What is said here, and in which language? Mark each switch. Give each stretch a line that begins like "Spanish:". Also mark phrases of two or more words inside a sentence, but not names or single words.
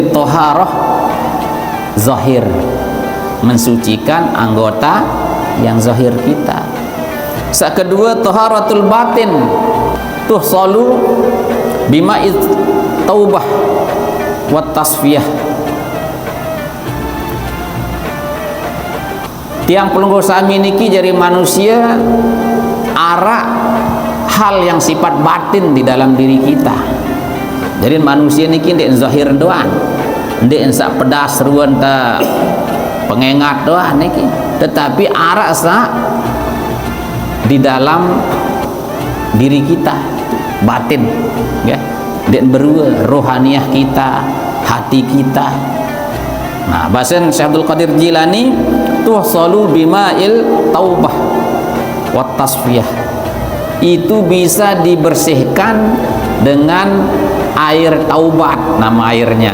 Indonesian: Toharoh zahir, mensucikan anggota yang zahir kita. Kedua,
Arabic: طهارة الباطن تحصل بماء التوبة والتصفية.
Sasak: Tiang pelungguh sami niki
Indonesian: jadi manusia arak hal yang sifat batin di dalam diri kita.
Sasak: Jadi manusia niki ndek zahir doang, ndek sak pedas ruan ta pengengat doang niki,
Indonesian: tetapi arak sak di dalam diri kita batin, ya, dan berua rohaniah kita, hati kita. Nah, bahasan Syekh Abdul Qadir Jilani
Arabic: تحصل بماء التوبة والتصفية,
Indonesian: itu bisa dibersihkan dengan air taubat, nama airnya.